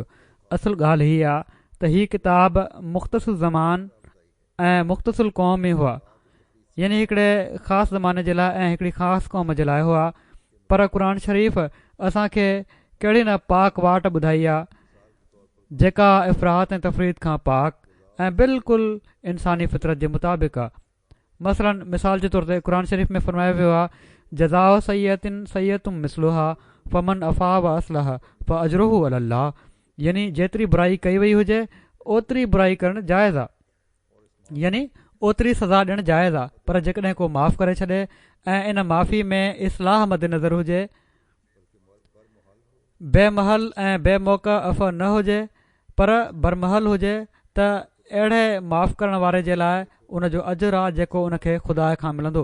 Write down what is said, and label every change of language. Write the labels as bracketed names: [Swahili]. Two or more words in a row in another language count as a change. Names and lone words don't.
[Sindhi] असुल ॻाल्हि हीअ आहे त हीअ किताब मुख़्तसिर ज़मान ऐं मुख़्तसिर क़ौम में हुआ, यानी हिकिड़े ख़ासि ज़माने जे लाइ ऐं हिकिड़ी ख़ासि क़ौम जे लाइ हुआ। पर क़ुर शरीफ़ असांखे कहिड़ी न पाक वाट ॿुधाई आहे जेका इफ़रात ऐं तफ़रीत खां पाक ऐं बिल्कुलु इंसानी फितरत जे मुताबिक़ आहे। मसलन मिसाल जे तौर ते क़ुर शरीफ़ में फ़रमायो वियो आहे, [Arabic] جزاء سيئة سيئة مثلها فمن عفا و أصلح ف أجره على الله, [Sindhi] यानी जेतिरी बुराई कई वई हुजे ओतिरी बुराई करणु जाइज़ आहे, यानी ओतिरी सज़ा ॾियणु जाइज़ आहे। पर जेकॾहिं को माफ़ करे छॾे ऐं इन माफ़ी में इस्लाह मद्देनज़र हुजे, बेमहल ऐं बेमौक़ा अफ़ न हुजे पर बरमहल हुजे, त अहिड़े माफ़ करण वारे जे लाइ उन जो अजुर आहे जेको उनखे खुदा खां मिलंदो।